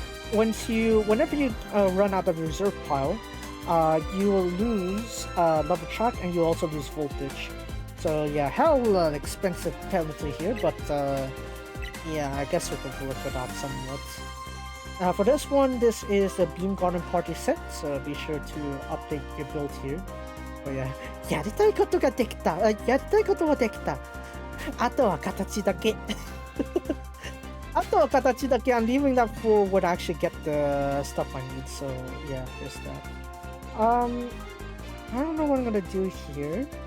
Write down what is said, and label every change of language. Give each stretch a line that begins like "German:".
English: Whenever you run out of reserve pile, you will lose level track, and you also lose voltage. So yeah, hell expensive penalty here, but yeah, I guess we can work it out somewhat. For this one, this is the Beam Garden Party set, so be sure to update your build here. So yeah,
Japanese: やりたいことができた。やりたいことはできた。あとは形だけ。あとは形だけ
English: I'm leaving that for when I actually get the stuff I need. So yeah, there's that. I don't know what I'm gonna do here.